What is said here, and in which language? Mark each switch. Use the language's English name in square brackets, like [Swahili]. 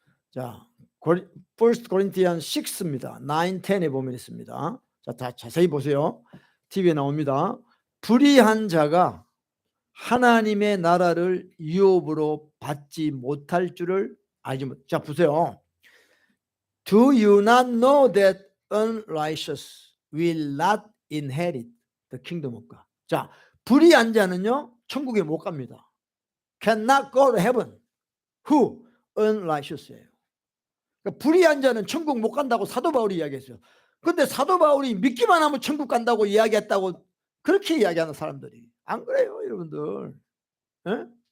[Korean] 자 1 Corinthians 6입니다. 9, 10에 보면 있습니다. 자, 다 자세히 보세요. TV에 나옵니다. 불의한 자가 하나님의 나라를 유업으로 받지 못할 줄을 알지 못. 자 보세요. [English] Do you not know that unrighteous will not inherit the kingdom of God? [Korean] 자, 불의한 자는요 천국에 못 갑니다. [English] Cannot go to heaven. Who? [Korean] Unrighteous예요. 그러니까 불의한 자는 천국 못 간다고 사도 바울이 이야기했어요. 근데 사도 바울이 믿기만 하면 천국 간다고 이야기했다고 그렇게 이야기하는 사람들이 안 그래요, 여러분들. 에?